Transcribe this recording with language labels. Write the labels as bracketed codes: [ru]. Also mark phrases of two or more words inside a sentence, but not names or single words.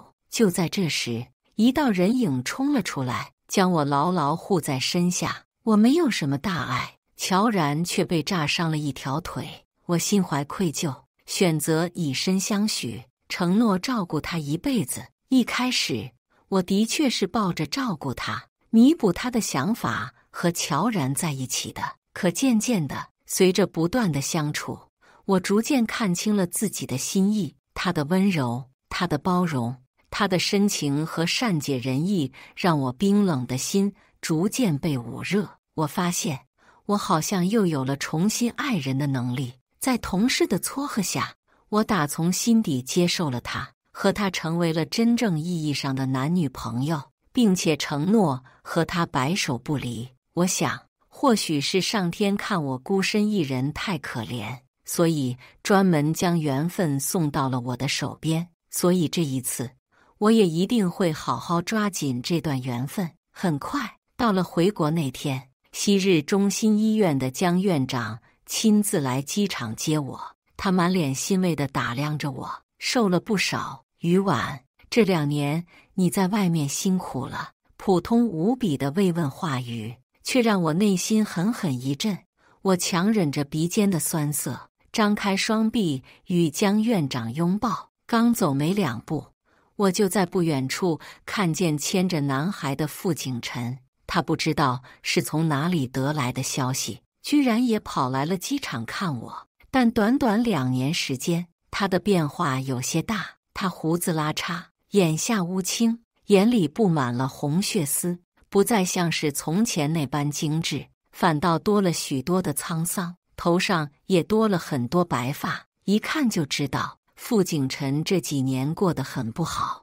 [zh] 就在這時，一道人影衝了出來，將我牢牢護在身下。我沒有什麼大礙，喬然卻被炸傷了一條腿。我心懷愧疚，選擇以身相許，承諾照顧他一輩子。一開始，我的確是抱着照顧他、彌補他的想法和喬然在一起的。可漸漸的，隨着不斷的相處，我逐漸看清了自己的心意。他的溫柔，他的包容，他的深情和善解人意，讓我冰冷的心逐漸被捂熱。我發現，我好像又有了重新愛人的能力。在同事的撮合下，我打從心底接受了他，和他成為了真正意義上的男女朋友，並且承諾和他白首不離。我想，或許是上天看我孤身一人太可憐，所以專門將緣分送到了我的手邊。所以這一次，我也一定會好好抓緊這段緣分。很快，到了回國那天，昔日中心醫院的江院長親自來機場接我，他滿臉欣慰地打量着我，瘦了不少。於婉，這2年你在外面辛苦了。普通無比的慰問話語，卻讓我內心狠狠一震。我強忍着鼻尖的酸澀，張開雙臂與江院長擁抱。剛走沒2步，我就在不遠處看見牽着男孩的傅景辰。他不知道是從哪裡得來的消息，居然也跑來了機場看我。但短短2年時間，他的變化有些大。他鬍子拉碴，眼下烏青，眼裡布滿了紅血絲，不再像是從前那般精緻，反倒多了許多的滄桑，頭上也多了很多白髮。一看就知道， 傅景辰這幾年過得很不好。